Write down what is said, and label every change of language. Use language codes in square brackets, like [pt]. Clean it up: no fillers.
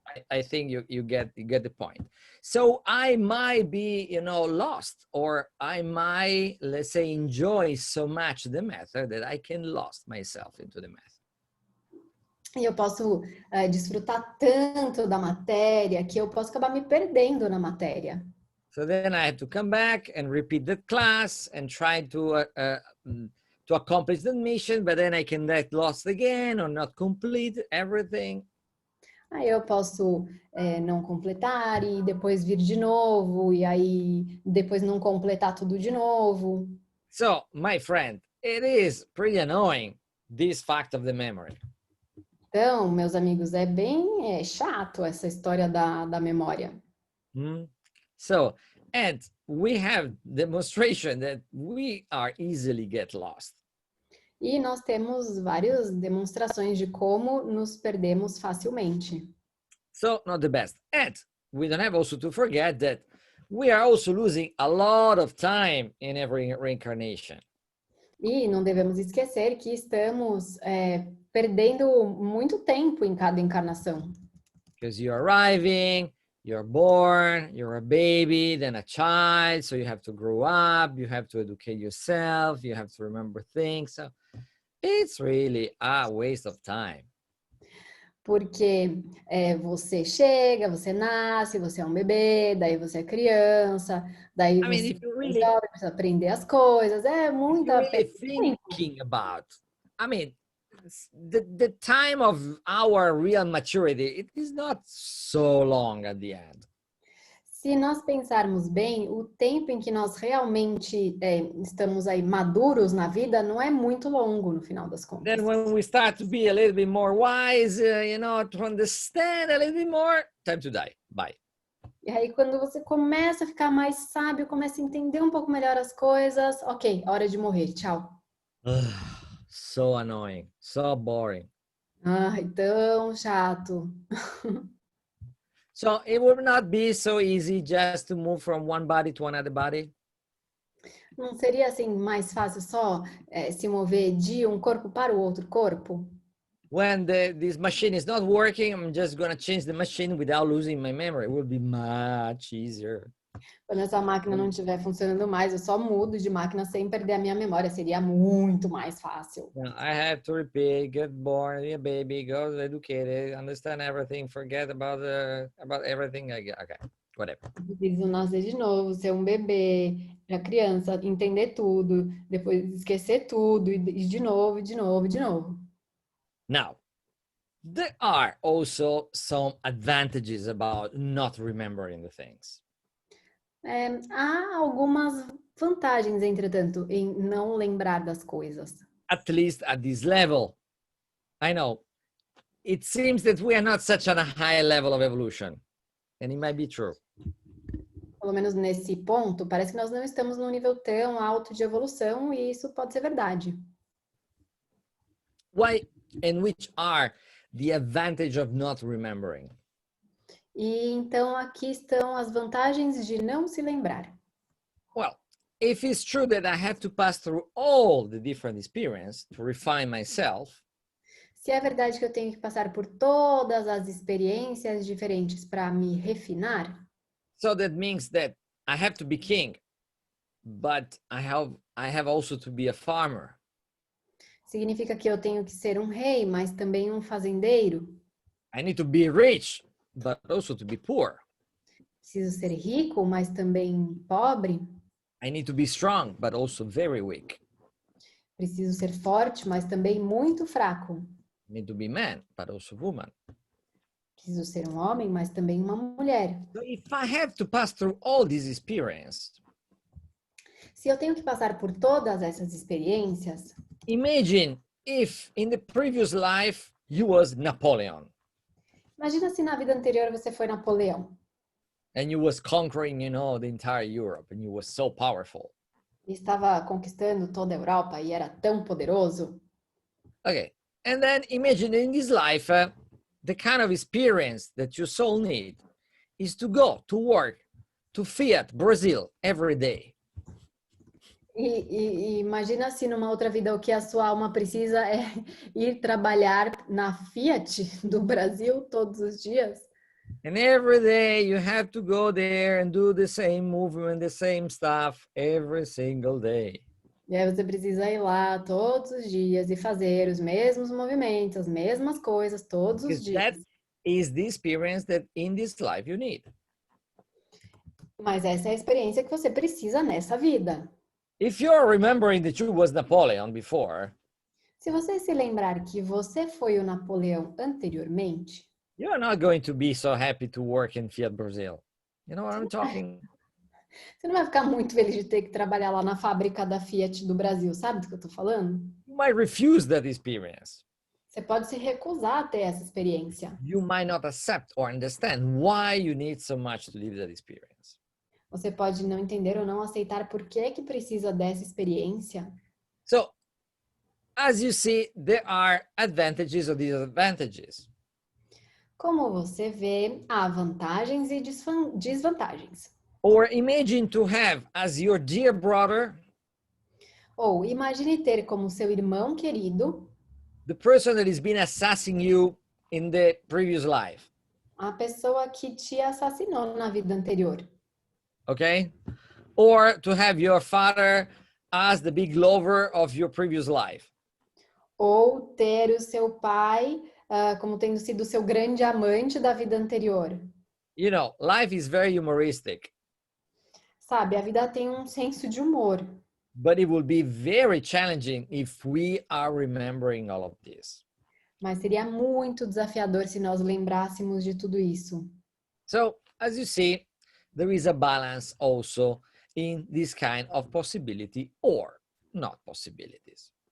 [en] I think you get the point. So I might be, lost, or I might, let's say, enjoy so much the method that I can lost myself into the method. [pt] E eu posso desfrutar tanto da matéria que eu posso acabar me perdendo na matéria. [en] So then I have to come back and repeat that class and try to accomplish the mission, but then I can get lost again or not complete everything. [pt] Aí eu posso não completar e depois vir de novo, e aí depois não completar tudo de novo. [en] So, my friend, it is pretty annoying, this fact of the memory. [pt] Então, meus amigos, é bem chato essa história da memória. Hmm? [en] So, and we have demonstration that we are easily get lost. [pt] E nós temos várias demonstrações de como nos perdemos facilmente. [en] So, not the best. And we don't have also to forget that we are also losing a lot of time in every reincarnation. [pt] E não devemos esquecer que estamos perdendo muito tempo em cada encarnação. [en] Because you're arriving, you're born, you're a baby, then a child, so you have to grow up, you have to educate yourself, you have to remember things. So it's really a waste of time. [pt] Porque você chega, você nasce, você é um bebê, daí você é criança, daí [en] I mean, [pt] você [en] if you [pt] é [en] really, [pt] jovem, precisa aprender as coisas, é [en] if [pt] muita [en] you're [pt] perda [en] really [pt] de tempo. [en] thinking about, I mean, the time of our real maturity, it is not so long at the end. [pt] Se nós pensarmos bem, o tempo em que nós realmente estamos aí maduros na vida não é muito longo no final das contas. [en] Then when we start to be a little bit more wise, to understand a little bit more, time to die. Bye. [pt] E aí, quando você começa a ficar mais sábio, começa a entender um pouco melhor as coisas, ok, hora de morrer, tchau. [en] So annoying, so boring. [pt] Ai, tão chato. [en] So it would not be so easy just to move from one body to another body. [pt] Não seria assim mais fácil só se mover de um corpo para o outro corpo? [en] When this machine is not working, I'm just going to change the machine without losing my memory. It will be much easier. [pt] Quando essa máquina não estiver funcionando mais, eu só mudo de máquina sem perder a minha memória. Seria muito mais fácil. [en] I have to repeat, get born, be a baby, go educated, understand everything, forget about everything. Okay, whatever. [pt] Preciso nascer de novo, ser um bebê, para criança, entender tudo, depois esquecer tudo e de novo, de novo, de novo. [en] Now, there are also some advantages about not remembering the things. [pt] Há algumas vantagens, entretanto, em não lembrar das coisas. [en] At least at this level. I know, it seems that we are not such on a high level of evolution. And it might be true. [pt] Pelo menos nesse ponto, parece que nós não estamos num nível tão alto de evolução e isso pode ser verdade. [en] Why and which are the advantage of not remembering? [pt] E então aqui estão as vantagens de não se lembrar. [en] Well, if it's true that I have to pass through all the different experiences to refine myself, [pt] Se é verdade que eu tenho que passar por todas as experiências diferentes para me refinar, [en] so that means that I have to be king, but I have also to be a farmer. [pt] significa que eu tenho que ser um rei, mas também um fazendeiro. [en] I need to be rich, but also to be poor. [pt] Preciso ser rico, mas também pobre. [en] I need to be strong, but also very weak. [pt] Preciso ser forte, mas também muito fraco. [en] I need to be man, but also woman. [pt] Preciso ser um homem, mas também uma mulher. [en] So if I have to pass through all these experiences, [pt] Se eu tenho que passar por todas essas experiências, [en] imagine if in the previous life you was Napoleon [pt] imagina se na vida anterior você foi Napoleão [en] and you was conquering, the entire Europe and you was so powerful. [pt] e estava conquistando toda a Europa e era tão poderoso. [en] Okay. And then imagine in this life, the kind of experience that your soul need is to go to work to Fiat Brazil every day. [pt] E imagina se numa outra vida o que a sua alma precisa é ir trabalhar na Fiat do Brasil todos os dias. [en] And every day you have to go there and do the same movement, the same stuff every single day. [pt] E aí você precisa ir lá todos os dias e fazer os mesmos movimentos, as mesmas coisas todos os dias. [en] That is the experience that in this life you need. [pt] Mas essa é a experiência que você precisa nessa vida. [en] If you're remembering that you was Napoleon before, [pt] Se você se lembrar que você foi o Napoleão anteriormente, [en] you're not going to be so happy to work in Fiat Brazil. You know what I'm talking? [pt] você não vai ficar muito feliz de ter que trabalhar lá na fábrica da Fiat do Brasil, sabe do que eu tô falando? [en] You might refuse that experience. [pt] Você pode se recusar a ter essa experiência. [en] You might not accept or understand why you need so much to live that experience. [pt] Você pode não entender ou não aceitar por que precisa dessa experiência. [en] So, as you see, there are advantages or disadvantages. [pt] Como você vê, há vantagens e desvantagens. [en] Or imagine to have as your dear brother [pt] Ou imagine ter como seu irmão querido [en] the person that has been assassinating you in the previous life. [pt] a pessoa que te assassinou na vida anterior. [en] Okay? Or to have your father as the big lover of your previous life. [pt] Ou ter o seu pai como tendo sido seu grande amante da vida anterior. [en] You know, life is very humoristic. [pt] Sabe, a vida tem um senso de humor. [en] But it will be very challenging if we are remembering all of this. [pt] Mas seria muito desafiador se nós lembrássemos de tudo isso. [en] So, as you see, there is a balance also in this kind of possibility or not possibilities.